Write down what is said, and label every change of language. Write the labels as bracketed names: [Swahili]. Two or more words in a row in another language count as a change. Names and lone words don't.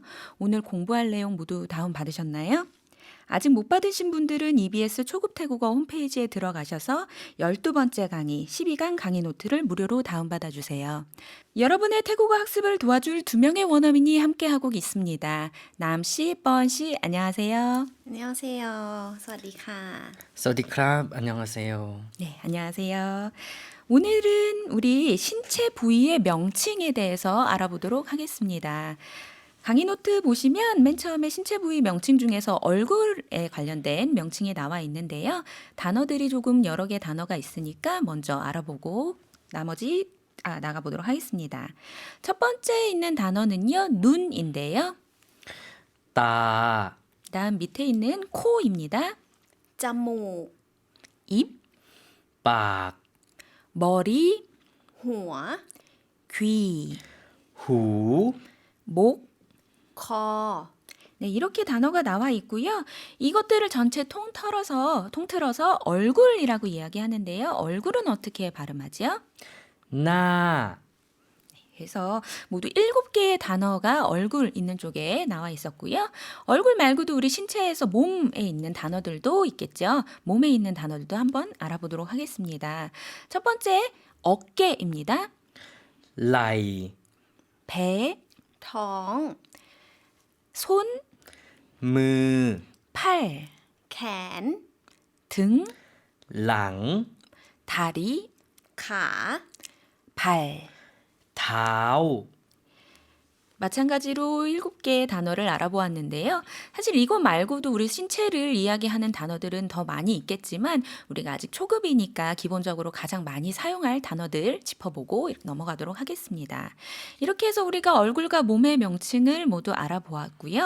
[Korean] 오늘 공부할 내용 모두 다운받으셨나요? 아직 못 받으신 분들은 EBS 초급 태국어 홈페이지에 들어가셔서 12번째 강의 12강 강의 노트를 무료로 다운받아 주세요. 여러분의 태국어 학습을 도와줄 2명의 원어민이 함께하고 있습니다. 남씨, 뻔씨, 안녕하세요. 안녕하세요. [Thai] สวัสดีค่ะ. สวัสดีครับ 안녕하세요. [Korean] 네, 안녕하세요. 오늘은 우리 신체 부위의 명칭에 대해서 알아보도록 하겠습니다. 강의 노트 보시면 맨 처음에 신체 부위 명칭 중에서 얼굴에 관련된 명칭이 나와 있는데요. 단어들이 조금 여러 개 단어가 있으니까 먼저 알아보고 나머지 나가보도록 하겠습니다. 첫 번째 있는 단어는요. 눈인데요. [Thai] 따, [Korean] 다음 밑에 있는 코입니다. [Thai] จมูก [Korean] 입, [Thai] ปาก [Korean] 머리, [Thai] หัว [Korean] 귀, [Thai] หู [Korean] 목, [Thai] คอ [Korean] 네, 이렇게 단어가 나와 있고요. 이것들을 전체 통틀어서 얼굴이라고 이야기하는데요. 얼굴은 어떻게 발음하죠? [Thai] หน้า [Korean] 그래서 모두 7개의 단어가 얼굴 있는 쪽에 나와 있었고요. 얼굴 말고도 우리 신체에서 몸에 있는 단어들도 있겠죠. 몸에 있는 단어들도 한번 알아보도록 하겠습니다. 첫 번째, 어깨입니다. [Thai] ไหล่ [Korean] 배, [Thai] ท้อง [Korean] 손, [Thai] มือ [Korean] 팔, [Thai] แขน [Korean] 등, [Thai] หลัง [Korean] 다리, [Thai] ขา เ [Korean] 발. [Thai] ท้า [Korean] 마찬가지로 7개의 단어를 알아보았는데요. 사실 이거 말고도 우리 신체를 이야기하는 단어들은 더 많이 있겠지만 우리가 아직 초급이니까 기본적으로 가장 많이 사용할 단어들 짚어보고 넘어가도록 하겠습니다. 이렇게 해서 우리가 얼굴과 몸의 명칭을 모두 알아보았고요.